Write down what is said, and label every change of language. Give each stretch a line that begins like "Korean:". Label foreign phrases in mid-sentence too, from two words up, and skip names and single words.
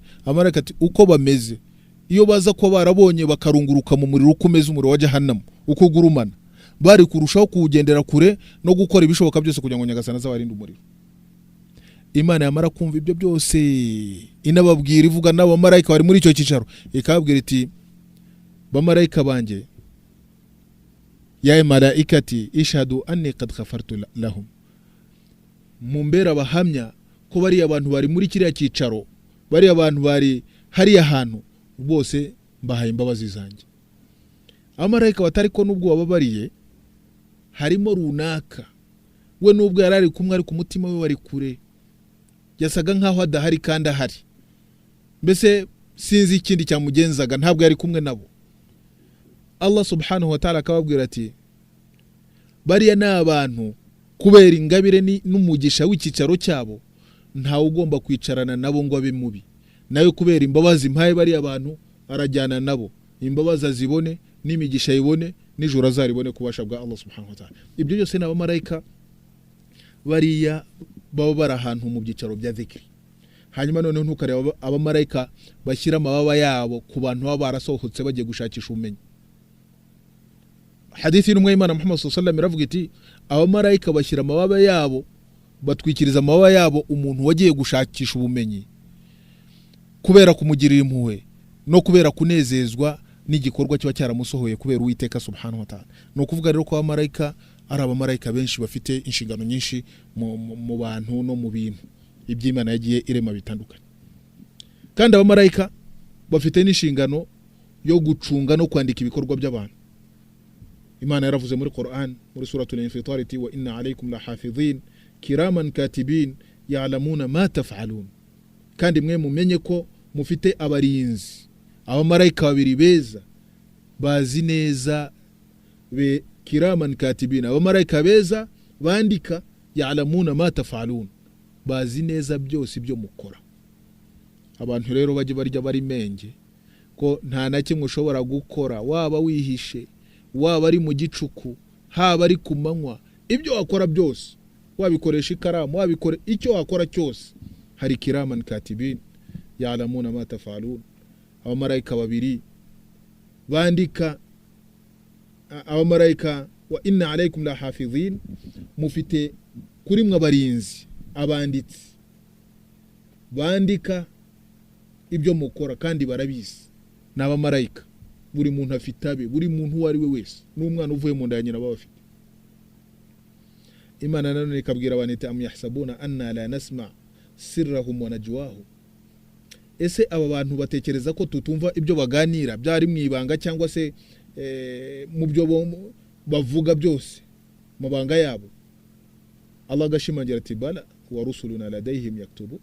Kinyarwanda: Abamarayika ati uko bameze, iyo baza ko barabonye bakarunguruka mu muriro ukomeza umuriro wa Jahannam uko gurumana, bari kurushaho kuwugendera kure no gukora ibishoboka byose kugira ngo nyagasana azabarinde umuriro. Imana yamara kumva ibyo byose inababwira, ivuga n'abamarayika bari muri icyo cyicaro, ikababwira iti bamarayika banjye,
Arabic: يا ملائكتي اشهدوا أني قد غفرت لهم,
Kinyarwanda: mumbera bahamya ko bari abantu bari muri kiriya cyicaro, bari abantu bari hari ahantu bose mbahaye imbabazi zanjye. Abamarayika batari ko nubwo wababariye harimo runaka, we nubwo yarari kumwe ari ku mutima we wari kure, yasaga nkaho adahari kandi ahari, mbese sinzi ikindi cyamugenzaga, ntabwo yari kumwe nabo. Allah
Arabic: سبحانه وتعالى
Kinyarwanda: akababwira ati bariya ni abantu kubera ingabire n'umugisha w'icyicaro cyabo, ntawe ugomba kwicarana nabo ngo abe mubi, nawe kubera imbabazi mpaye bariya abantu arajyana nabo, imbabazi azibone n'imigisha yibone n'ijuru azaribone kubasha bwa Allah
Arabic: سبحانه وتعالى.
Kinyarwanda: Ibyo byose n'abamarayika bariya baba bari ahantu mu byicaro bya dhikri. Hanyuma noneho ntukareba abamarayika bashyira amababa yabo ku bantu baba barasohotse bagiye gushakisha ubumenyi. Hadithi y'umwe y'Imana Muhammad
Arabic: صلى الله عليه وسلم
Kinyarwanda: iravuga iti abamarayika bashyira amababa yabo, batwikiriza amababa yabo umuntu wagiye gushakisha ubumenyi kubera kumugirira impuhwe no kubera kunezezwa n'igikorwa kiba cyaramusohoye kubera Uwiteka
Arabic: سبحانه وتعالى.
Kinyarwanda: No kuvuga rero ko abamarayika ari abamarayika benshi bafite inshingano nyinshi mu bantu no mu bintu iby'Imana yagiye irema bitandukanye. Kandi abamarayika bafite n'inshingano yo gucunga no kwandika ibikorwa by'abantu. Imana yaravuze muri Qur'an muri suratul Infitar iti
Arabic: وإن عليكم لحافظين كراما كاتبين يعلمون ما تفعلون.
Kinyarwanda: Kandi mwe mumenye ko mufite abarinzi, abamarayika babiri beza bazi neza, be
Arabic: كراما كاتبين,
Kinyarwanda: abamarayika beza bandika,
Arabic: يعلمون ما تفعلون,
Kinyarwanda: bazi neza byose ibyo mukora. Abantu rero baje barya bari menge ko nta na kimwe ushobora gukora, waba wihishe, waba ari mu gicuku, haba ari ku manywa, ibyo wakora byose wabikoresha ikaramu, wabikore icyo wakora cyose, hari
Arabic: كراما كاتبين يعلمون ما تفعلون.
Kinyarwanda: Abamarayika babiri bandika, abamarayika
Arabic: وإن عليكم لحافظين,
Kinyarwanda: mufite kuri mwe abarinzi, abanditsi bandika ibyo mukora kandi barabizi. N'abamarayika buri muntu afite abe, buri muntu wari we wese, n'umwana uvuye mu nda ya nyina bafite. Imana nanone ikabwira abantu iti
Arabic: أم يحسبون أنا لا نسمع سرهم ونجواهم.
Kinyarwanda: Ese aba bantu batekereza ko tutumva ibyo baganira byari mwibanga cyangwa se mu byo bavuga byose mu banga yabo? Allah gashimangira ati
Arabic: بلى ورسلنا لديهم يكتبون.